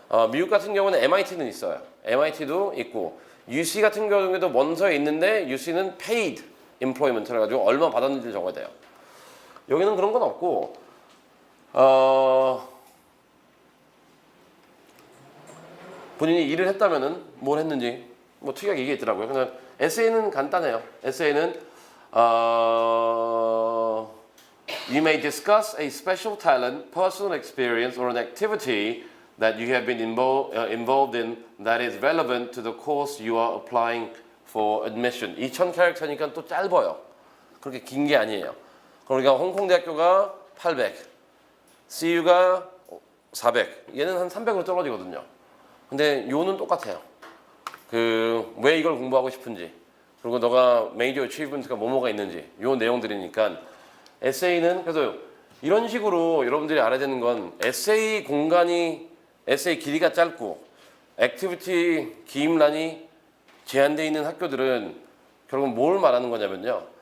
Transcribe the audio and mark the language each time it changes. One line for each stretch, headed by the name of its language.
Korean: 미국 같은 경우는 MIT는 있어요. MIT도 있고 UC 같은 경우에도 원서에 있는데 UC는 Paid Employment를 해가지고 얼마 받았는지를 적어야 돼요. 여기는 그런 건 없고 본인이 일을 했다면은 뭘 했는지 뭐 특이하게 얘기했더라고요. 그냥 에세이는 간단해요.
English: 에세이는 You may discuss a special talent, personal experience, or an activity that you have been involved in that is relevant to the course you are applying for admission.
Korean: 2000캐릭터니까 또 짧아요. 그렇게 긴 게 아니에요. 그러니까 홍콩 대학교가 800, CU가 400, 얘는 한 300으로 떨어지거든요. 근데 요는 똑같아요. 그 왜 이걸 공부하고 싶은지, 그리고 너가 메이저 어치브먼트가 뭐뭐가 있는지 요 내용들이니까 에세이는 그래서 이런 식으로 여러분들이 알아야 되는 건 에세이 공간이 에세이 길이가 짧고 액티비티 기입란이 제한되어 있는 학교들은 결국 뭘 말하는 거냐면요.